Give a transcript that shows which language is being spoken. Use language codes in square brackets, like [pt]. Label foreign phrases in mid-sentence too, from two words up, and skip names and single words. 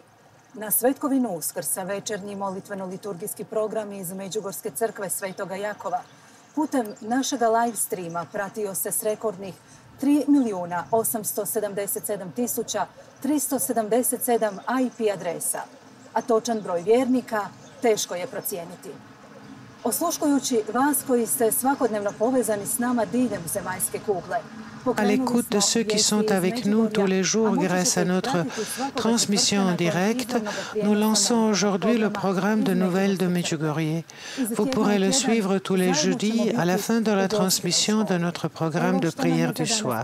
[hr] Na Svetkovinu Uskrsa večernji molitveno-liturgijski program iz Međugorske crkve Svetoga Jakova putem našega live streama pratio se s rekordnih 3.877.377 IP adresa, a točan broj vjernika teško je procijeniti. Osluškujući vas koji ste svakodnevno povezani s nama diljem zemaljske kugle, [fr] à l'écoute de ceux qui sont avec nous tous les jours grâce à notre transmission en direct, nous lançons aujourd'hui le programme de nouvelles de Medjugorje. Vous pourrez le suivre tous les jeudis à la fin de la transmission de notre programme de prière du soir.